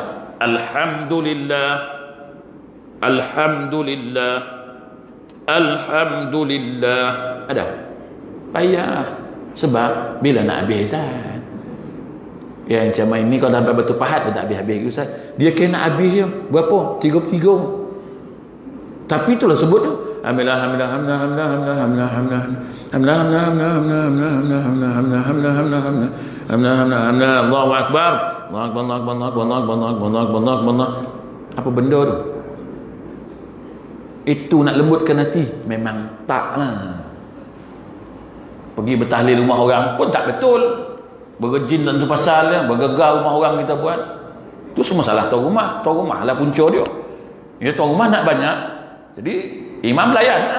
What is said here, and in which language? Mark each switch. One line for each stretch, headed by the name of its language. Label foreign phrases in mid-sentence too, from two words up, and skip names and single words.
Arabic: الحمد لله، الحمد لله، الحمد لله.
Malay: Ada? Payah. Sebab bila nak habis Ustaz, yang macam ini kalau dah batu pahat dia tak habis-habis Ustaz. Dia kena habis je. Berapa? 33. Tapi itulah sebut tu.
Arabic: الحمد لله، الحمد لله، الحمد لله، الحمد لله، الحمد لله، الحمد لله، الحمد لله، الحمد لله، الحمد لله، الحمد لله، الحمد لله، الحمد لله، الحمد لله، الله أكبر. الله أكبر، الله أكبر، الله أكبر، الله أكبر، الله أكبر.
Malay: Apa benda tu? Itu nak lembutkan hati? Memang taklah. Pergi bertahlil rumah orang pun tak betul. Berjin dan tu pasal dia, bergegar rumah orang kita buat. Tu semua salah tuan rumah. Tuan rumah lah punca dia. Ya, tuan rumah nak banyak, jadi imam layan lah.